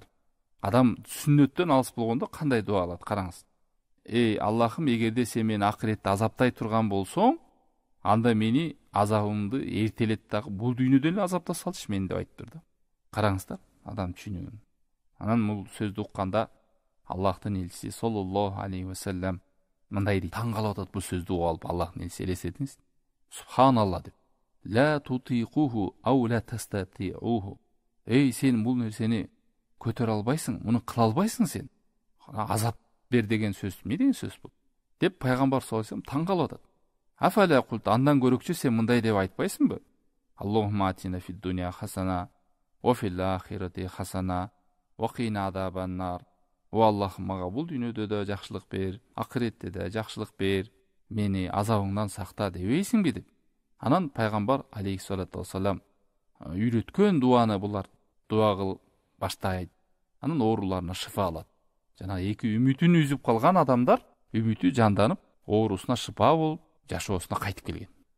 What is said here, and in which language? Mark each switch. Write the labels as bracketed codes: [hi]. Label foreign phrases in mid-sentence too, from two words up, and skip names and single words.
[ky] Адам сүннөттөн алыс болгондо кандай дуа кылат, караңыз. Эй Аллахым, эгерде сен мени акыретте азаптай турган болсоң, анда мени азабымды эртелет дагы бул дүйнөдөн эле азапта салчы мени деп айтыптыр да. Караңыздар, адам түшүнүгүн. Анан бул сөздү укканда Аллахтын элчиси [ar] صلى الله عليه وسلم [ky] мындай дейт. Таң калып атат бул сөздү угуп алып, Аллахтын элчиси элестетиңиз. Субханалла деп. [ar] لا تطيقه أو لا تستطيعه. [ky] Эй, сен бул нерсени көтөрө албайсың, муну кыла албайсың сен. Азап бер деген сөз, эмне деген сөз бул? Деп пайгамбар [ar] صلى الله عليه وسلم [ky] таң калып атат. [ar] أفلا قلت, [ky] андан көрөкчү сен мындай деп айтпайсыңбы? [ar] اللهم آتنا في الدنيا حسنة، وفي الآخرة حسنة، وقنا عذاب النار. [ky] О Аллахым, мага бул дүйнөдө да жакшылык бер, акыретте да жакшылык бер, мени азабыңдан сакта дебейсиңби деп. Анан пайгамбар [ar] عليه الصلاة والسلام [ky] үйрөткөн дуаны булар дуа кылып баштайт. Анан ооруларына шифа алат. Жана эки үмүтүн үзүп калган адамдар үмүтү жанданып, оорусуна шифа болуп, жашоосуна кайтып келген.